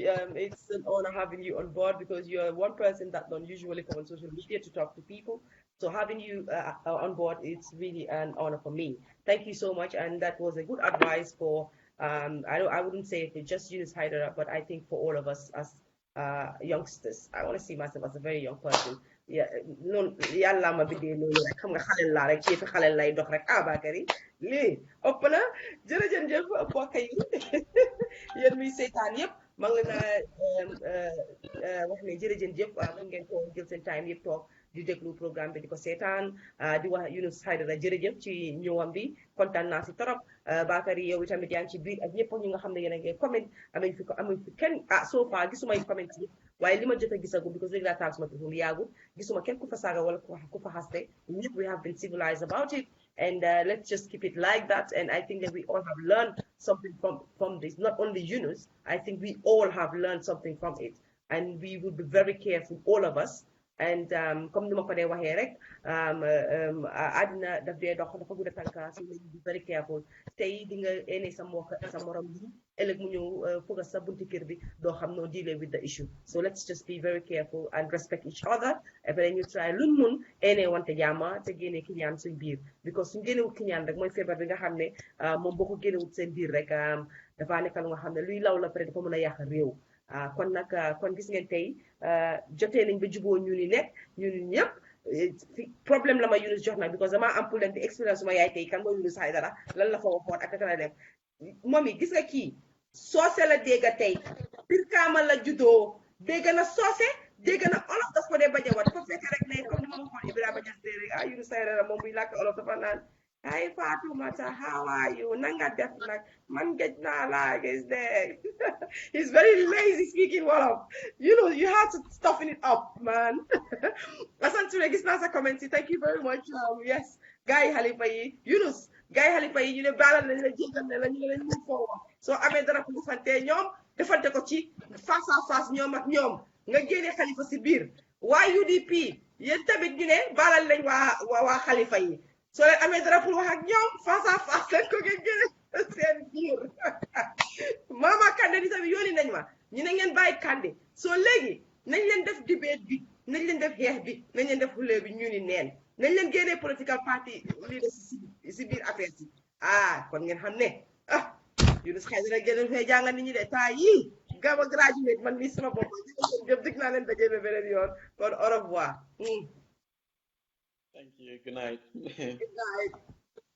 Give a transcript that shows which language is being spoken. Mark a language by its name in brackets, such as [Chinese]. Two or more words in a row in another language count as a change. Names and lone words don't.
[English] It's an honor having you on board because you're one person that don't usually come on social media to talk to people. So having you on board, it's really an honor for me. Thank you so much, and that was a good advice for. I wouldn't say for just Yunus Hydara, but I think for all of us as youngsters. I want to see myself as a very young person. Yeah, [Wolof] noonu yàlla ma bindee noonu rek xam nga xale laa rek ci fi xale lay dox rek Bakary lii ëpp na jërëjëf mbokk yi yéen muy seetaan yëpp maa ngi leen a wax ne jërëjëf mën ngeen ko jël seen time yëpp toog di déglu programme bi di ko seetaan di wax Yunus Hydara jërëjëf ci ñëwam bi kontaan naa si torop Bakary yow itamit yaa ngi ci biir ak ñëpp ñu nga xam ne yéen a ngi comment amuñ fi kenn [English] so far [Wolof] gisumay comment yi waaye li ma jot a gisagum because léegi laa taal suma téléphone yaagut gisuma kenn ku fa saaga wala ku fa xaste ñëpp [English] we have been civilized about it and let's just keep it like that and I think that we all have learned something from this not only Yunus I think we all have learned something from it and we would be very careful all of us and [Wolof] comme ni ma ko dee waxee rek àddina daf dee dox dafa gudda tànka so nañu [English] be very careful [Wolof] tey di nga ene sa morom bi ëllëg mu ñëw fëgg sa bunti kër bi doo xam noo [English] dealing with the issue so let's just be very careful and respect each other [Wolof] après ñu try luñ mun ene wante jàmma te génne kiñaan suñ biir because suñ génnewut kiñaan rek mooy feebar bi nga xam ne moom boo ko génnewut seen biir rek dafa nekk lu nga xam ne luy law la pare dafa mën a yàq réew kon nag kon gis ngeen tey jotee nañ ba juboo ñu ni nekk ñun ñëpp problème la ma Yunus jox nag because dama am pour leen di expérience suma yaay tey kan mooy Yunus Hydara lan la fa waxoon ak la def moom yi gis nga kii soose la dégg tey Brikama la juddoo dégg na soose dégg na olof daf ko dee bañ a wat dafa fekk rek ne comme ni ma waxoon Ibrahima Niass rek Yunus Hydara moom buy làkk olof dafa naan hi Fatoumata, [English] how are you? [Wolof] Nanga def nak man gej na la gis de. [English] He's very lazy speaking Wolof. You know, you have to toughen it up, man. [Wolof] Asante gis na sa comment. [English] Thank you very much. [Wolof] Yes, guy Halifa yi, Yunus, guy Halifa yi ñu ne balal nañ la jégal ne la ñu leen [English] move forward. [Wolof] So amee dara ko defante ñoom defante ko ci [French] face à face [Wolof] ñoom ak ñoom nga génne Khalifa si biir. Waa UDP yéen tamit ñu ne balal nañ waa Khalifa yi. So amee dara pour wax ak ñoom [French] face à face [Wolof] lañ ko génne seen biir Mama Kandeh di tamit yónni nañ ma ñu ne ngeen bàyyi Kandeh so léegi nañ leen def debate bi nañ leen def xeex bi nañ leen def xulee bi ñu ni neen nañ leen génnee [English] political party leader [Wolof] si biir affaire si kon ngeen xam ne Yunus Hydara génn fee jàngal nit ñi de taa yii gama graduate man mii sama bopp jëpp dig naa leen dajee ba beneen yoon kon [French] au revoir [English] Thank you. Good night. Good night.